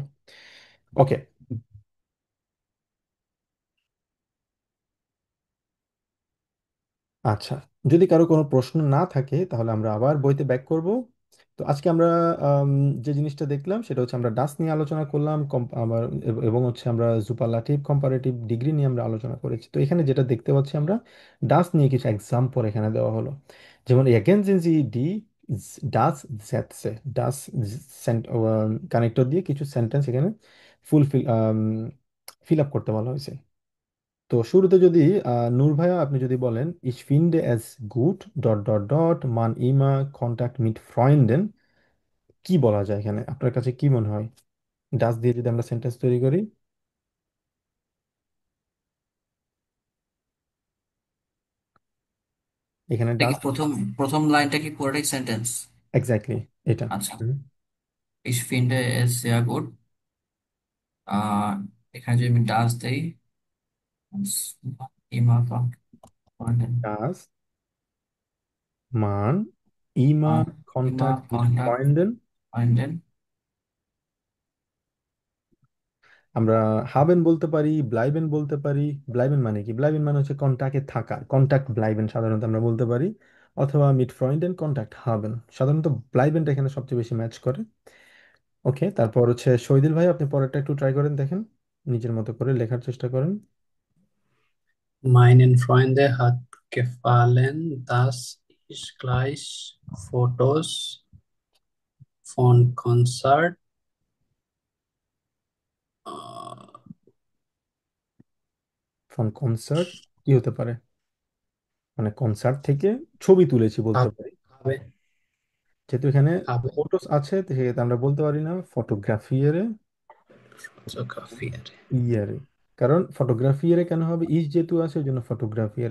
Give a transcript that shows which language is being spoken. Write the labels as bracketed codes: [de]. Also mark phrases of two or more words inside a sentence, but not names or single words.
[bn] ওকে, আচ্ছা, যদি কারো কোনো প্রশ্ন না থাকে তাহলে আমরা আবার বইতে ব্যাক করব। তো আজকে আমরা আম, যে জিনিসটা দেখলাম সেটা হচ্ছে আমরা ডাস নিয়ে আলোচনা করলাম, আবার এবং হচ্ছে আমরা [en] superlative comparative degree [bn] নিয়ে আমরা আলোচনা করেছি। তো এখানে যেটা দেখতে পাচ্ছি আমরা, ডাস নিয়ে কিছু এক্সাম্পল এখানে দেওয়া হলো, যেমন [de] ergänzen Sie die das Sätze, [bn] ডাস কানেক্টর দিয়ে কিছু সেন্টেন্স এখানে [en] fulfill fill up [bn] করতে বলা হয়েছে। তো শুরুতে যদি নূর ভাইয়া আপনি যদি বলেন, [de] ich finde es gut [en] dot dot dot [de] man immer Kontakt mit Freunden, [bn] কি বলা যায় এখানে, আপনার কাছে কি মনে হয়, ডাস দিয়ে যদি আমরা সেন্টেন্স তৈরি করি? এখানে এটা কি ডাস, প্রথম প্রথম লাইনটা কি পুরোটাই সেন্টেন্স? এক্স্যাক্টলি এটা। আচ্ছা। হুম। [de] Ich finde es sehr gut. [bn] আহ এখানে যদি আমি ডাস দেই, immer [de] das man immer immer Kontakt mit Kontakt ফ্রয়েন্ডেন, finden. [bn] আমরা হাবেন বলতে পারি, ব্লাইবেন বলতে পারি। ব্লাইবেন মানে কি? ব্লাইবেন মানে হচ্ছে কন্টাক্টে থাকা, [de] Kontakt bleiben [bn] সাধারণত আমরা বলতে পারি। অথবা [de] mit Freunden Kontakt haben, [bn] সাধারণত ব্লাইবেনটা এখানে সবচেয়ে বেশি ম্যাচ করে। ওকে, তারপর হচ্ছে শহীদুল ভাই, আপনি পরেরটা একটু ট্রাই করেন, দেখেন, নিজের মতো করে লেখার চেষ্টা করেন। [de] Meinen Freunde hat gefallen, dass ich gleich Fotos von Konzert äh, [bn] ফন কনসার্ট কি হতে পারে? মানে কনসার্ট থেকে ছবি তুলেছি বলতে [de] hab- [bn] পারি। [de] habe, [bn] যেহেতু এখানে [de] habe [bn] ফটোস আছে, তো সেক্ষেত্রে আমরা বলতে পারি না ফটোগ্রাফিয়ারে [de] fotografiert. [bn] ইয়ারে। কারণ ফটোগ্রাফিয়ারে কেন হবে? ইস যেহেতু আছে ওই জন্য ফটোগ্রাফিয়ারে।